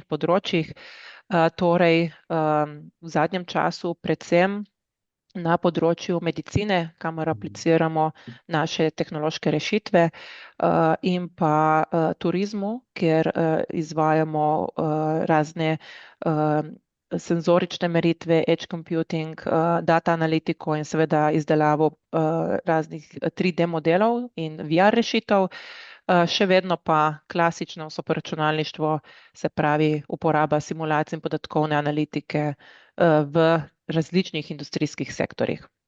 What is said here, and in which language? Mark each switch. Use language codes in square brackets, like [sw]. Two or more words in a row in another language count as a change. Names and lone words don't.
[sl] področjih, torej v zadnjem času predvsem na področju medicine, kamor apliciramo naše tehnološke rešitve, in pa turizmu, kjer izvajamo razne senzorične meritve, [en] edge computing, [sl] data analitiko in seveda izdelavo raznih 3D modelov in VR rešitev, še vedno pa klasično superračunalništvo, se pravi uporaba simulacij in podatkovne analitike v različnih industrijskih sektorjih.